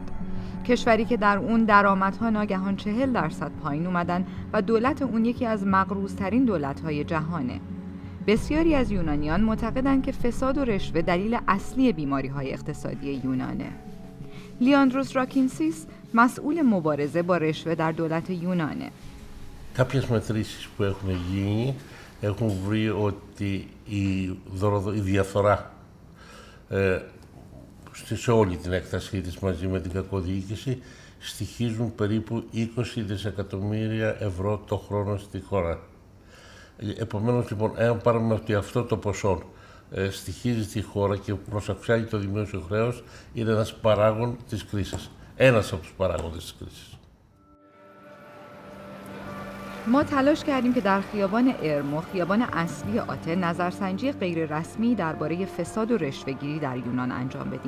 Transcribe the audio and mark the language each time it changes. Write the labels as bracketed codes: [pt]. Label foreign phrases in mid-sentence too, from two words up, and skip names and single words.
[fa] کشوری که در اون درآمدها ناگهان 40% پایین اومدن و دولت اون یکی از مغروض‌ترین دولت‌های جهانه. بسیاری از یونانیان معتقدند که فساد و رشوه دلیل اصلی بیماری‌های اقتصادی یونانه. لیاندروس راکینسیس مسئول مبارزه با رشوه در دولت یونانه. [el] Κάποιες μετρήσεις που έχουν γίνει έχουν βρει ότι η διαφθορά σε όλη την έκτασή της μαζί με την κακοδιοίκηση στοιχίζουν περίπου 20 δισεκατομμύρια ευρώ το χρόνο στη χώρα. Επομένως, λοιπόν, εάν πάρουμε ότι αυτό το ποσό στοιχίζει τη χώρα και προσαυξάνει το δημόσιο χρέος, είναι ένας παράγων της κρίσης. Ένας από τους παράγοντες της κρίσης. [fa] ما تلاش کردیم که در خیابان ارمو، خیابان اصلی آتن، نظرسنجی غیررسمی درباره فساد و رشوه‌گیری در یونان انجام بدیم.